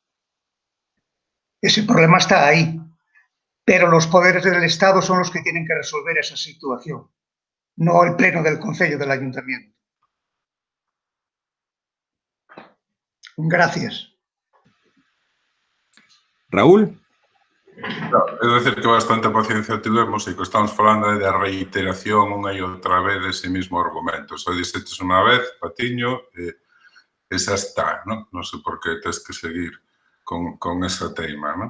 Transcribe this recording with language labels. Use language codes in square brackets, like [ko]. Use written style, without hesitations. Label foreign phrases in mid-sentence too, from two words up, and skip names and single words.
[es] Ese problema está ahí, pero los poderes del Estado son los que tienen que resolver esa situación, no el pleno del Concello del Ayuntamiento. Gracias. Raúl? [gl] É dicir que bastante paciencia tivemos e que estamos falando da reiteración unha e outra vez dese mismo argumento. Só dixetes unha vez, Patiño, e xa está, non? Non sei por que tens que seguir con esa teima, non?